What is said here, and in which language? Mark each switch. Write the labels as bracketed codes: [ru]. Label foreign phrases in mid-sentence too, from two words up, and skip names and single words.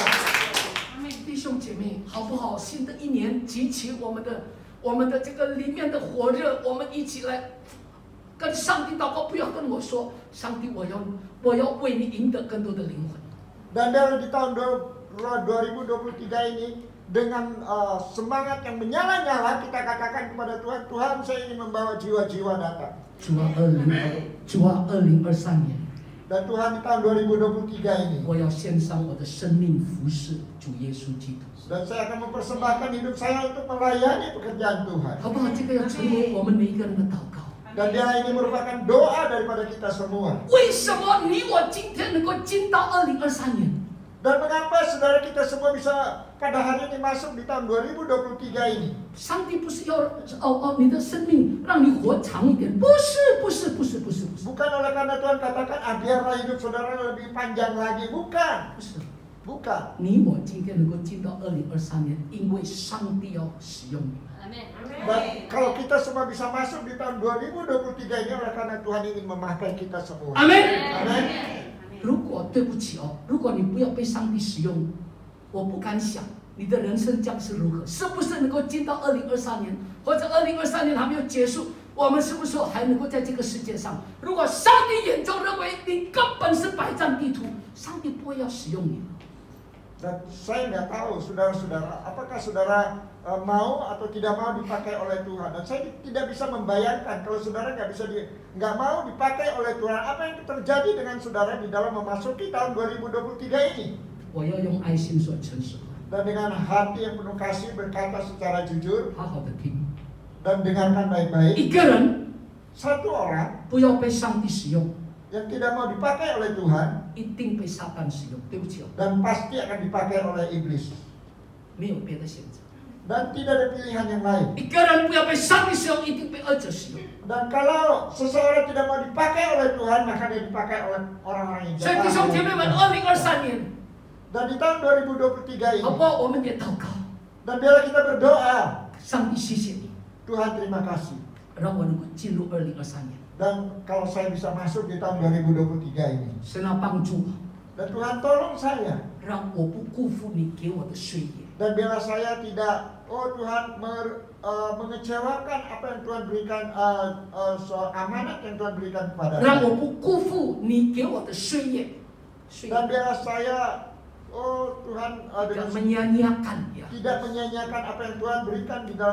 [zh] 弟兄姐妹，好不好？新的一年，激起我们的这个里面的火热，我们一起来跟上帝祷告。不要跟我说，上帝，我要为你赢得更多的灵魂。 [id] Dan dari di tahun 2023 ini, dengan semangat yang menyala-nyala kita katakan kepada Tuhan, Tuhan saya ingin membawa jiwa-jiwa datang. [zh] 主啊，2023年。 [id] Dan Tuhan di tahun 2023 ini, [zh] 我要献上我的生命服侍主耶稣基督， [id] dan saya akan mempersembahkan hidup saya untuk melayani pekerjaan Tuhan. [zh] 好不好？这个要成为我们每一个人的祷告。 [id] Dan dia ini merupakan doa daripada kita semua. [zh] 为什么你我今天能够进到2023年？ [id] Dan mengapa saudara kita semua bisa pada hari ini masuk di tahun 2023 ini? [zh] 上帝不是要你的生命让你活长一点，不是。 [id] Bukan oleh karena Tuhan katakan biarlah hidup saudara lebih panjang lagi, bukan. [zh] 不是， [id] Bukan. [zh] 你我今天能够进到2023年，因为上帝要使用你。 [id] Dan kalau kita semua bisa masuk di tahun 2023 ini oleh karena Tuhan ingin memakai kita semua. [zh] 阿门。 [id] Amin. [zh] 如果对不起如果你不要被上帝使用，我不敢想你的人生将是如何，是不是能够进到2023年，或者2023年还没有结束，我们是不是还能够在这个世界上？如果上帝眼中认为你根本是百战地图，上帝不会要使用你。 [id] Dan saya nggak tahu saudara-saudara, apakah saudara mau atau tidak mau dipakai oleh Tuhan. Dan saya tidak bisa membayangkan kalau saudara nggak mau dipakai oleh Tuhan, apa yang terjadi dengan saudara di dalam memasuki tahun 2023 ini. [zh] 我要用爱心说诚实话， [id] Dan dengan hati yang penuh kasih berkata secara jujur [zh] 好好的听。 [id] dan dengarkan baik-baik. [zh] 一个人 [id] Satu orang [zh] 不要被上帝使用， [id] yang tidak mau dipakai oleh Tuhan [zh] 一定被撒旦使用。对不起 [id] dan pasti akan dipakai oleh iblis. [zh] 没有别的选择。 [id] Dan tidak ada pilihan yang lain. [zh] 一个人不要被上帝使用，一定被恶者使用。 [id] Dan kalau seseorang tidak mau dipakai oleh Tuhan, maka dia dipakai oleh orang-orang yang [zh] 所以弟兄姐妹们，2023年， [id] Dan di tahun 2023 ini, [zh] 好不好？我们也祷告， [id] dan biarlah kita berdoa, [zh] 上帝谢谢你， [id] Tuhan terima kasih. [zh] 让我能够进入2023年。 [id] Dan kalau saya bisa masuk di tahun 2023 ini, [zh] 神啊，帮助我， [id] dan Tuhan tolong saya, [zh] 让我不辜负你给我的岁月。 [id] dan biarlah saya tidak, Tuhan mengecewakan apa yang Tuhan berikan, amanat yang Tuhan berikan kepada [zh] 让 [id] saya. [zh] 我不辜负你给我的岁月， [id] Dan biarlah saya, Tuhan, tidak menyia-nyiakan ya tidak menyanyiakan apa yang Tuhan berikan di dalam hidup saya.